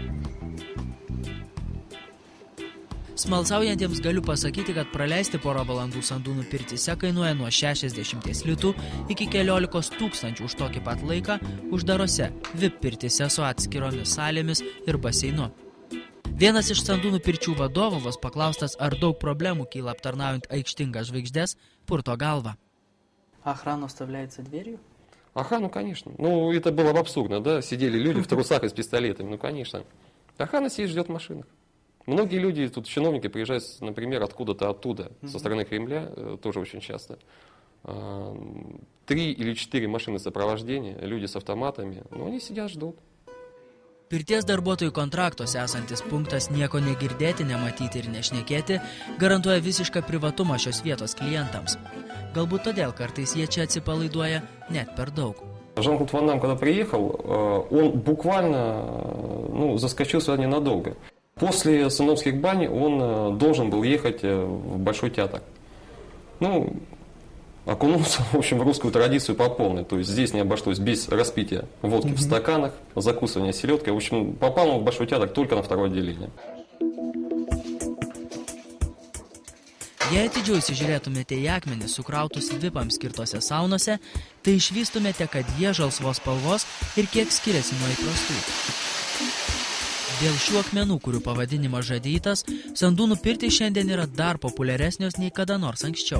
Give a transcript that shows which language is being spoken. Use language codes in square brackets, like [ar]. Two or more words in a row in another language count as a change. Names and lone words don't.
[lt] Smalsaujantiems galiu pasakyti, kad praleisti porą valandų Sandūnų pirtyse kainuoja nuo 60 litų iki 14 000 už tokį pat laiką uždarose VIP pirtyse su atskiromis salėmis ir baseinu. Vienas iš Sandūnų pirčių vadovų vos paklaustas, ar daug problemų kyla aptarnaujant aikštingas žvaigždes, purto galvą. [ru] Охрана вставляется дверью? Охрану, конечно. Ну, это было бы абсурдно, да? Сидели люди в трусах и с пистолетами, ну, конечно. Охрана сидит, ждет в машинах. Многие люди, тут чиновники приезжают, например, откуда-то оттуда, со стороны Кремля, тоже очень часто. 3 или 4 машины сопровождения, люди с автоматами, но они сидят, ждут. [lt] Pirties darbuotojų kontraktuose esantis punktas nieko negirdėti, nematyti ir nešnekėti garantuoja visišką privatumą šios vietos klientams. Galbūt todėl kartais jie čia atsipalaiduoja net per daug. [ru] Жан-Клод Ван Дам, когда приехал, он буквально заскочил сюда ненадолго. После Сандомских бань он должен был ехать в Большой театр. Окунулся, в общем, в русскую традицию по полной. То есть здесь не обошлось без распития водки в стаканах, закусывания селедкой. В общем, попал он в Большой театр только на второе отделение. [lt] Jei atidžiau įsižiūrėtumėte į akmenis sukrautus vipams skirtose saunose, tai išvystumėte, kad jie žalsvos spalvos ir kiek skiriasi nuo įprastų. Dėl šių akmenų, kurių pavadinimas žadeitas, sandūnų pirtys šiandien yra dar populiaresnios nei kada nors anksčiau.